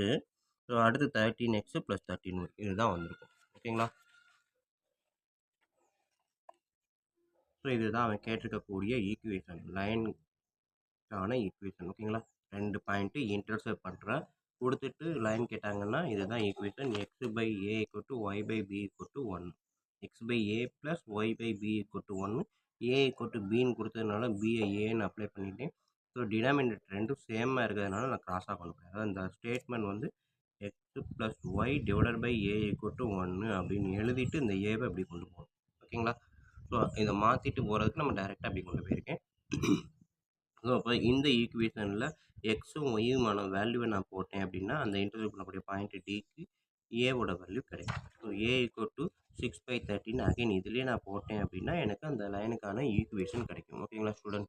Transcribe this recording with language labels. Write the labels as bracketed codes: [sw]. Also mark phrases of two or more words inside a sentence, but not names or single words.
[ta] ஸோ அடுத்து 13x + 13y இதுதான் வந்திருக்கும் ஓகேங்களா. ஸோ இதுதான் அவன் கேட்டிருக்கக்கூடிய ஈக்குவேஷன், லைனுக்கான ஈக்குவேஷன் ஓகேங்களா. 2 [en] point intercept [ta] பண்ணுறேன் கொடுத்துட்டு லைன் கேட்டாங்கன்னா இதுதான் ஈக்குவேஷன். x/a = y/b = 1, x/a + y/b = 1, a = bன்னு கொடுத்ததுனால b-ஐ ஏன்னு அப்ளை பண்ணிட்டேன். ஸோ டினாமினேட்டர் ரெண்டும் சேமாக இருக்கிறதுனால நான் கிராஸாக கொண்டு போகிறேன். அதாவது இந்த ஸ்டேட்மெண்ட் வந்து x + y / a = 1 அப்படின்னு எழுதிட்டு இந்த ஏவை அப்படி கொண்டு போகணும் ஓகேங்களா. ஸோ இதை மாற்றிட்டு போகிறதுக்கு நம்ம டைரெக்டாக அப்படி கொண்டு போயிருக்கேன். ஸோ அப்போ இந்த ஈக்குவேஷனில் எக்ஸும் ஒய்யுமான வேல்யூவை நான் போட்டேன் அப்படின்னா அந்த இன்டர்வியூ பண்ணக்கூடிய பாயிண்ட் டிக்கு ஏவோட வேல்யூ கிடைக்கும். ஸோ a = 6/13 அகைன் இதுலேயே நான் போட்டேன் அப்படின்னா எனக்கு அந்த லைனுக்கான ஈக்குவேஷன் கிடைக்கும் ஓகேங்களா ஸ்டூடெண்ட்.